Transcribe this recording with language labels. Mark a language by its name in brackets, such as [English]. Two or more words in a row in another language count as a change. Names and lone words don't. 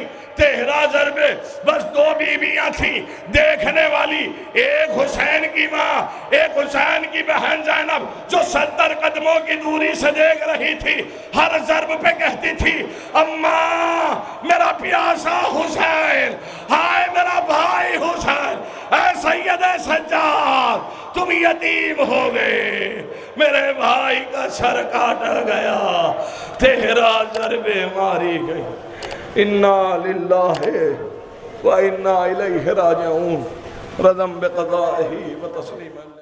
[Urdu] 13 ضربیں، بس 2 بیویاں تھیں دیکھنے والی، ایک حسین کی ماں، ایک حسین کی بہن زینب جو 70 قدموں کی دوری سے دیکھ رہی تھی، ہر ضرب پہ کہتی تھی، اماں میرا پیاسا حسین، ہائے میرا بھائی حسین، اے سید سجاد تم یتیم ہو گئے، میرے بھائی کا سر کاٹا گیا، 13 ضربیں ماری گئی۔ [Arabic] انا للہ و انا الیہ راجعون، رضم بقضائہ و تسلیم۔